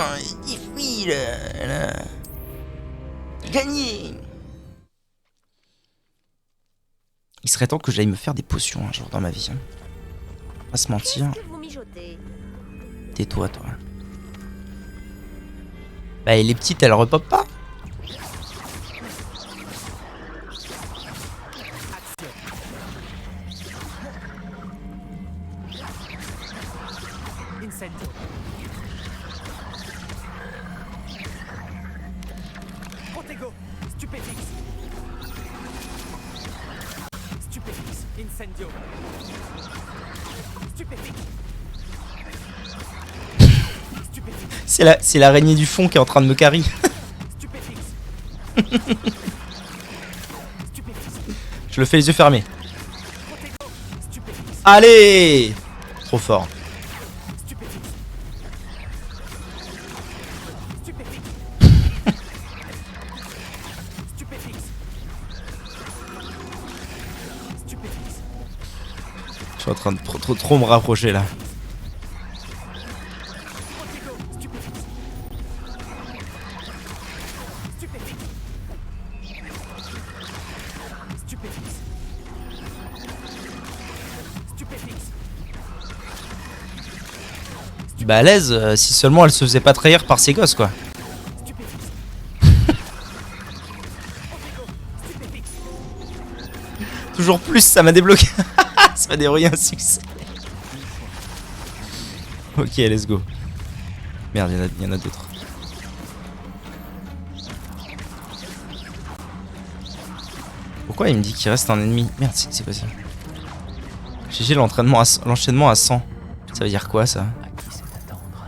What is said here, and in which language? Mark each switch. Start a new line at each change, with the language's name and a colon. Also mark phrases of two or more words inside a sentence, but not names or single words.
French: Défi, là. Gagné. Il serait temps que j'aille me faire des potions un jour dans ma vie. Hein. Pas se mentir. Tais-toi, toi. Bah, et les petites, elles repopent pas. Incendio. Protego. Stupéfix. Stupéfix. Incendio. Stupéfix. Stupéfix. C'est l'araignée du fond qui est en train de me carry. Stupéfix. Stupéfix. Je le fais les yeux fermés. Protego. Stupéfix. Allez! Trop fort. Stupéfix. Stupéfix. Stupéfix. Stupéfix. Je suis en train de trop me rapprocher là. Protego. Stupéfix. Stupéfix. Stupéfix. Stupéfix. Balèze, si seulement elle se faisait pas trahir par ses gosses quoi. Stupéfix. Stupéfix. Toujours plus, ça m'a débloqué. Ça m'a débrouillé un succès.
English: Ok, let's go.
French: Merde, il y en a d'autres. Pourquoi il me dit qu'il reste un ennemi? Merde, c'est quoi ça? GG l'enchaînement à 100. Ça veut dire quoi ça? À qui c'est attendre?